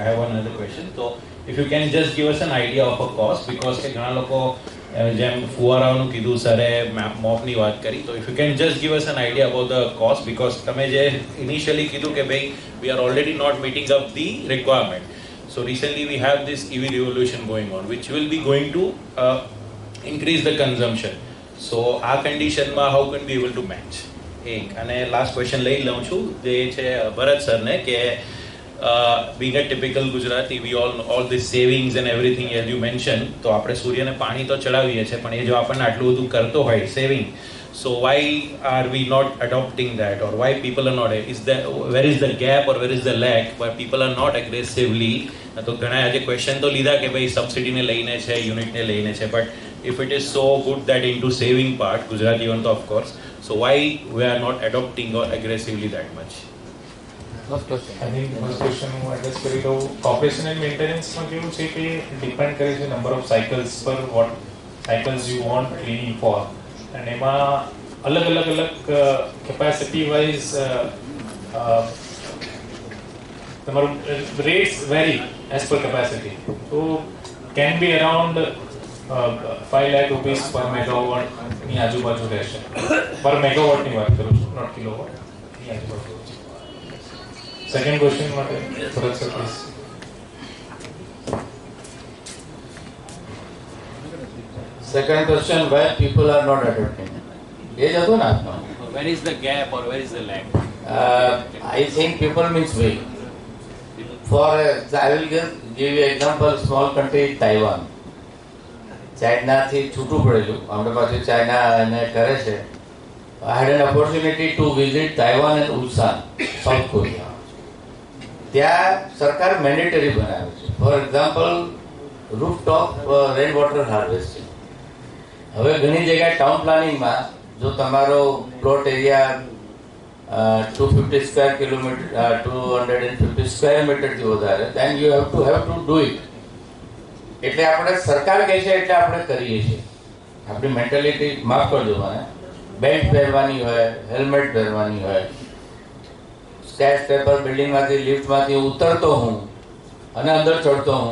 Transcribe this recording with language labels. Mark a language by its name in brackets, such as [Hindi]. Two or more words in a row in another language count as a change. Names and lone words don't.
[English] I have one other question. તો if you can just give us an idea of a cost, because [Gujarati] કે ઘણા લોકો જેમ ફુવારાઓનું કીધું સરે, મોપની વાત કરી, તો [English] if you can just give us an idea about the cost, because [Gujarati] તમે જે ઇનિશિયલી કીધું કે ભાઈ [English] we are already not meeting up the requirement. So recently we have this EV revolution going on, which will be going to increase the consumption. So our condition ma how can we able to match? [Gujarati] એક અને લાસ્ટ ક્વેશ્ચન લઈ લઉં છું, જે છે ભરત સરને, કે [English] being a typical Gujarati, we all this savings and everything as you mentioned, [Gujarati] તો આપણે સૂર્યને પાણી તો ચડાવીએ છીએ, પણ એ જો આપણને આટલું બધું કરતો હોય સેવિંગ, [English] so why are we not adopting that, or why people are not, where is the gap or where is the lack where people are not aggressively? [Gujarati] તો ઘણા આજે ક્વેશ્ચન તો લીધા કે ભાઈ સબસિડીને લઈને છે, [English] યુનિટને લઈને છે, બટ if it is so good that into saving part, Gujarat even though of course, so why we are not adopting or aggressively that much? I think first question [Gujarati] હું એડ્રેસ કરી દઉં. [English] operation and maintenanceમાં [Gujarati] કેવું છે કે ડિપેન્ડ કરે છે [English] number of cycles પર, what cycles you want cleaning for, [Gujarati] અને એમાં અલગ [English] capacity wise તમારું rates vary as per capacity. [Gujarati] તો [English] can be around 5 lakh rupees per megawattની [Gujarati] આજુબાજુ રહેશે. [English] per megawattની [Gujarati] વાત કરું છું, [English] not kilowattની [Gujarati] આજુબાજુ. [English] second question [Gujarati] માટે ભરત સર પ્લીઝ. [English] Second question, why people are not adopting? [Gujarati] એ જ હતું ને આપનો. [English] Where is the gap or where is the lack? I think people means we. I will give you example, small country Taiwan. [Gujarati] ચાઇનાથી છૂટું પડેલું, આપણે પાછું ચાઇના એને કરે છે. [English] I had an opportunity to visit Taiwan and Ulsan, South Korea. [Gujarati] ત્યાં સરકાર મેન્ડેટરી બનાવે છે. [English] for example rooftop rain water harvesting. [Gujarati] હવે ઘણી જગ્યાએ [English] town planningમાં [Gujarati] જો તમારો [English] plot area 250 square kilometer 250 square meterથી [Gujarati] વધારે, [English] then you have to do it. [Gujarati] એટલે આપણે સરકાર કહે છે એટલે આપણે કરીએ છીએ. આપણી મેન્ટાલિટી, માફ કરજો મને, બેલ્ટ પહેરવાની હોય, હેલ્મેટ પહેરવાની હોય. [English] sketch paper [Gujarati] બિલ્ડિંગમાંથી લિફ્ટમાંથી ઉતરતો હું અને અંદર ચડતો હું.